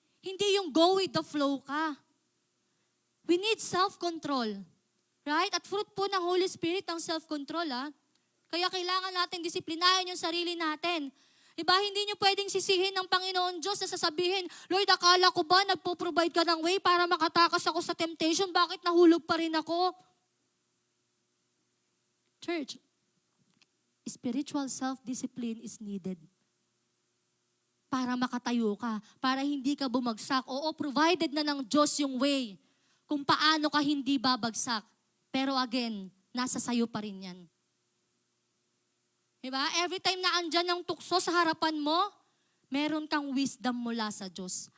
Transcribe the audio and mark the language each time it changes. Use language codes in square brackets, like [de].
[tl] Hindi yung [en] go with the flow ka. We need self-control. Right? [tl] At fruit po ng Holy Spirit ang self-control. Kaya kailangan natin disiplinahin yung sarili natin. Diba? Hindi nyo pwedeng sisihin ng Panginoon Diyos na sasabihin, Lord, akala ko ba nagpo-provide ka ng way para makatakas ako sa temptation? Bakit nahulog pa rin ako? [en] Church, spiritual self-discipline is needed. [tl] Para makatayo ka, para hindi ka bumagsak. Oo, provided na ng Diyos yung way kung paano ka hindi babagsak. Pero again, nasa sayo pa rin yan. Diba? Every time na andyan ang tukso sa harapan mo, meron kang wisdom mula sa Diyos.